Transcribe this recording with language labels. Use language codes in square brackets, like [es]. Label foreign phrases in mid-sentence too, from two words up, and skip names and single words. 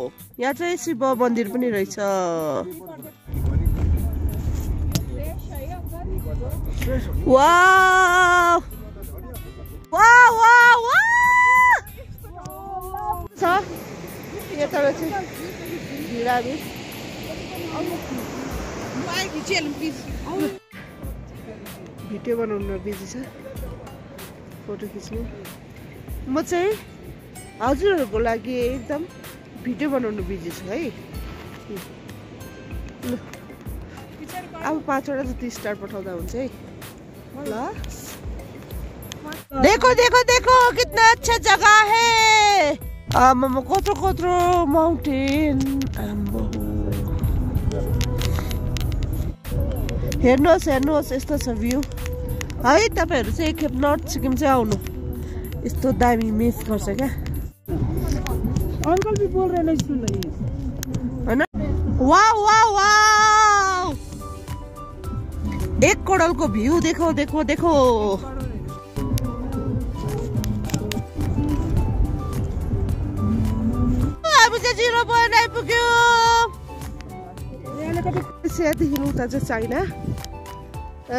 [ne] यहाँ चाहिँ शिव मन्दिर पनि रहेछ। वाउ वाउ वाउ छ यताबाट चाहिँ बिरामी भिडियो बनाउनु बिजी छ, फोटो खिच्नु। म चाहिँ हजुरहरूको लागि एकदम भिडियो बनाउनु बिजी छु है। अब 5वटा जति स्टार पठाउँदा हुन्छ है ल। [hi] देखो देखो देखो कितना अच्छा जगह है। [ne] आमामा कत्रो कत्रो माउन्टेन। हेर्नुहोस् हेर्नुहोस् यस्तो छ भ्यू है। तपाईँहरू चाहिँ एकखेप नर्थ सिक्किम चाहिँ आउनु, यस्तो दामी मिस गर्छ क्या। [hi] अंकल भी बोल रहे हैं सुन रही है ना। वाव वाव वाव [ne] 1 करोडको भ्यू [hi] देखो देखो देखो। [ne] हामी चाहिँ 0 पोइन्ट आइपुग्यो। यहाँदेखि उता चाहिँ चाइना है।